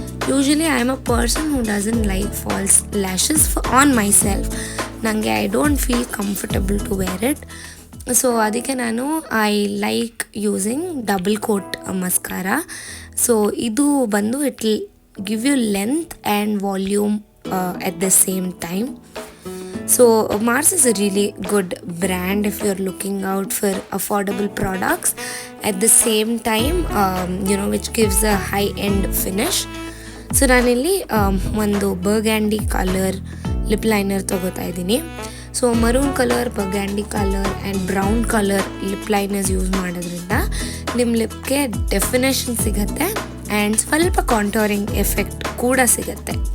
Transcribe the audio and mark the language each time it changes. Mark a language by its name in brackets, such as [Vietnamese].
[English] Usually I am a person who doesn't like false lashes on myself. ನನಗೆ I don't feel comfortable to wear it. [Kannada] So ಅದಕ್ಕೆ ನಾನು [English] I like using double coat mascara. So [Kannada] ಇದು ಬಂದು [English] It will give you length and volume at the same time. So Mars is a really good brand if you're looking out for affordable products at the same time, which gives a high-end finish. [Kannada] So ನಾನಿಲ್ಲಿ ಒಂದು ಬರ್ಗ್ಯಾಂಡಿ colour lip liner ತೊಗೋತಾ ಇದ್ದೀನಿ. So maroon colour, ಬರ್ಗ್ಯಾಂಡಿ colour and brown colour lip liners use ಮಾಡೋದ್ರಿಂದ ನಿಮ್ಮ ಲಿಪ್ಗೆ definition ಸಿಗುತ್ತೆ and ಸ್ವಲ್ಪ contouring effect ಕೂಡ ಸಿಗುತ್ತೆ.